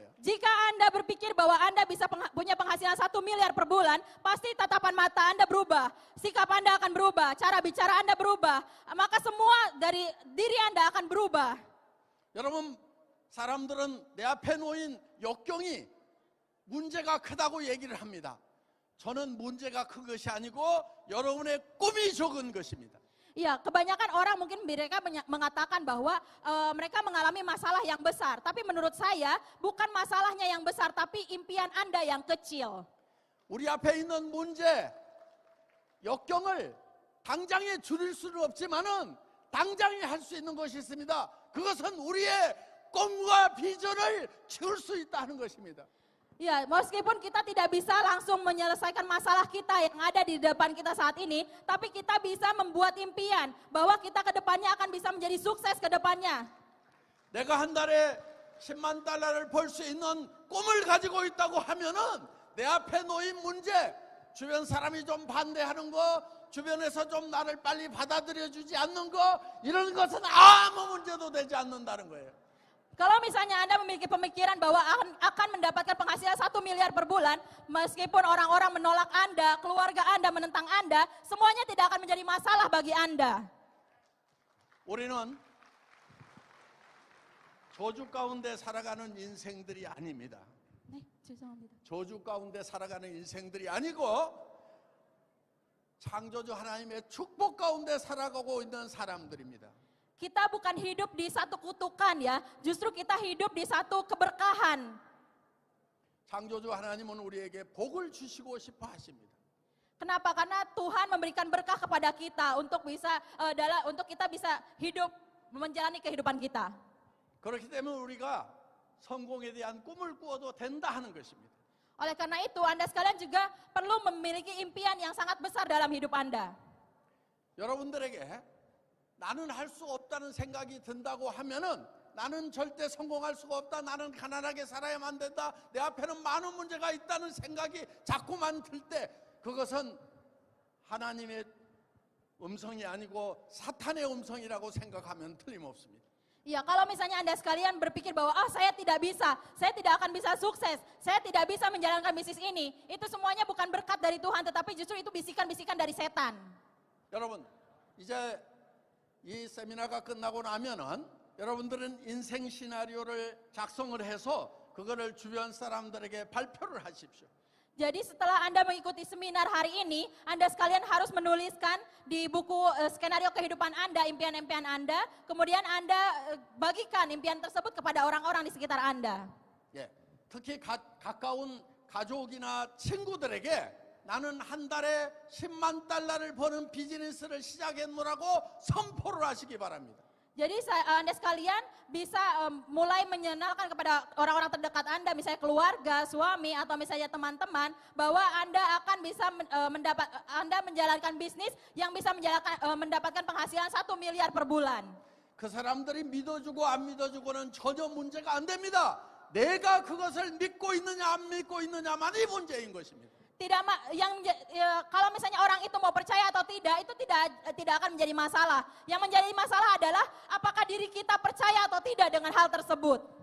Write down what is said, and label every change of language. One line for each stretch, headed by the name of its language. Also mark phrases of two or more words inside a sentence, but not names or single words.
Indonesian: Jika Anda berpikir bahwa Anda bisa punya penghasilan 1 miliar per bulan, pasti tatapan mata Anda berubah, sikap Anda akan berubah, cara bicara Anda berubah, maka semua dari diri Anda akan berubah.
Korean: 여러분, 사람들은 내 앞에 놓인 역경이 문제가 크다고 얘기를 합니다. 저는 문제가 큰 것이 아니고 여러분의 꿈이 적은 것입니다.
Indonesian: Ya, kebanyakan orang mungkin mereka mengatakan bahwa mereka mengalami masalah yang besar. Tapi menurut saya bukan masalahnya yang besar, tapi impian Anda yang kecil.
Korean: 우리 앞에 있는 문제, 역경을 당장에 줄일 수는 없지만은 당장에 할 수 있는 것이 있습니다. 그것은 우리의 꿈과 비전을 채울 수 있다는 것입니다.
Indonesian: Ya, meskipun kita tidak bisa langsung menyelesaikan masalah kita yang ada di depan kita saat ini, tapi kita bisa membuat impian bahwa kita ke depannya akan bisa menjadi sukses ke depannya.
Korean: 내가 한 달에 10만 달러를 벌 수 있는 꿈을 가지고 있다고 하면은 내 앞에 놓인 문제, 주변 사람이 좀 반대하는 거, 주변에서 좀 나를 빨리 받아들여 주지 않는 거, 이런 것은 아무 문제도 되지 않는다는 거예요.
Indonesian: Kalau misalnya Anda memiliki pemikiran bahwa akan mendapatkan penghasilan 1 miliar per bulan, meskipun orang-orang menolak Anda, keluarga Anda menentang Anda, semuanya tidak akan menjadi masalah bagi Anda.
Korean: 우리는 저주 가운데 살아가는 인생들이 아닙니다. 네, 죄송합니다. 저주 가운데 살아가는 인생들이 아니고 창조주 하나님의 축복 가운데 살아가고 있는 사람들입니다.
Indonesian: Kita bukan hidup di satu kutukan ya, justru kita hidup di satu keberkahan.
Korean: 창조주 하나님은 우리에게 복을 주시고 싶어 하십니다.
Indonesian: Kenapa? Karena Tuhan memberikan berkah kepada kita untuk kita bisa hidup menjalani kehidupan kita.
Korean: 그렇기 때문에 우리가 성공에 대한 꿈을 꾸어도 된다 하는 것입니다.
Indonesian: Oleh karena itu, Anda sekalian juga perlu memiliki impian yang sangat besar dalam hidup Anda.
Korean: 여러분들에게 나는 할 수 없다는 생각이 든다고 하면은 나는 절대 성공할 수가 없다. 나는 가난하게 살아야만 된다. 내 앞에는 많은 문제가 있다는 생각이 자꾸만 들 때 그것은 하나님의 음성이 아니고 사탄의 음성이라고 생각하면 틀림없습니다.
Indonesian: Ya, kalau misalnya Anda sekalian berpikir bahwa saya tidak bisa, saya tidak akan bisa sukses, saya tidak bisa menjalankan bisnis ini, itu semuanya bukan berkat dari Tuhan, tetapi justru itu bisikan-bisikan dari setan.
Korean: 여러분, 이제 이 세미나가 끝나고 나면은 여러분들은 인생 시나리오를 작성을 해서 그거를 주변 사람들에게 발표를 하십시오.
Indonesian: Jadi setelah Anda mengikuti seminar hari ini, Anda sekalian harus menuliskan di buku skenario kehidupan Anda, impian-impian Anda, kemudian Anda bagikan impian tersebut kepada orang-orang di sekitar Anda.
Korean: 예, 특히 가까운 가족이나 친구들에게 나는 한 달에 10만 달러를 버는 비즈니스를 시작했노라고 선포를 하시기 바랍니다.
Indonesian: Jadi Anda sekalian bisa mulai menyenangkan kepada orang-orang terdekat Anda, misalnya keluarga, suami, atau misalnya teman-teman, bahwa Anda akan bisa Anda menjalankan bisnis yang bisa mendapatkan penghasilan 1 miliar per bulan.
Korean: 그 사람들이 믿어주고 안 믿어주고는 전혀 문제가 안 됩니다. 내가 그것을 믿고 있느냐 안 믿고 있느냐만이 문제인 것입니다.
Indonesian: Kalau misalnya orang itu mau percaya atau tidak, itu tidak akan menjadi masalah. Yang menjadi masalah adalah apakah diri kita percaya atau tidak dengan hal tersebut.